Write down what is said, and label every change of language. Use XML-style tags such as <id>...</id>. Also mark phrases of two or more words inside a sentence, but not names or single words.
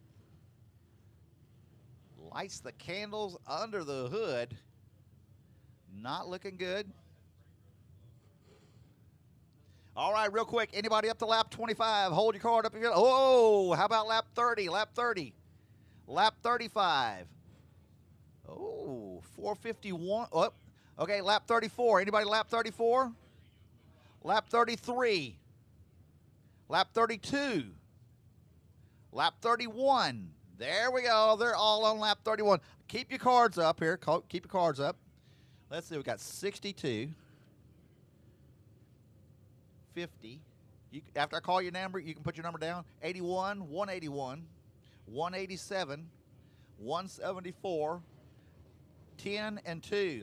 <en>Lights the candles under the hood. Not looking good. All right, real quick. Anybody up to lap 25? Hold your card up here. Oh, how about lap 30? Lap 30. Lap 35. Oh, 451. Oh, okay, lap 34. Anybody lap 34? Lap 33. Lap 32. Lap 31. There we go. They're all on lap 31. Keep your cards up here. Keep your cards up. Let's see. We got 62. 50. After I call your number, you can put your number down. 81, 181, 187, 174, 10, and 2.</en>